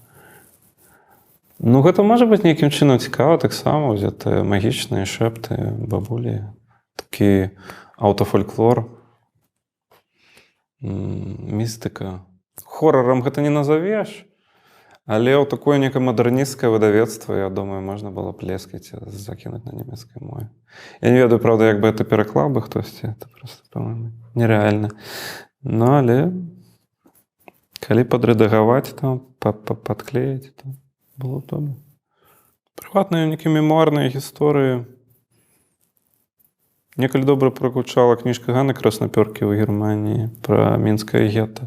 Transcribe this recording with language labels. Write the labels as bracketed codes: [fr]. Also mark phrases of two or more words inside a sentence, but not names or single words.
[be] Гэта можа быць нейкім чынам цікава, таксама ўзятыя магічныя шэпты, бабулі, такі аўтафольклор, містыка. Хорарам гэта не назавеш, але ў такое некае мадэрнісцкае выдавецтва, я думаю, можна было плескаць і закінуць на нямецкай мове. Я не ведаю, правда, як бы это пераклаў бы хтосьці, [ru] это просто, по-моему, нереальна. [be] Але калі падрэдагаваць, там, падклеіць, то было б добра. Прыватныя нейкія мемуарныя гісторыі. Мне калі добра прагучала кніжка Ганны Краснапёркі ў Германіі пра мінскае гета.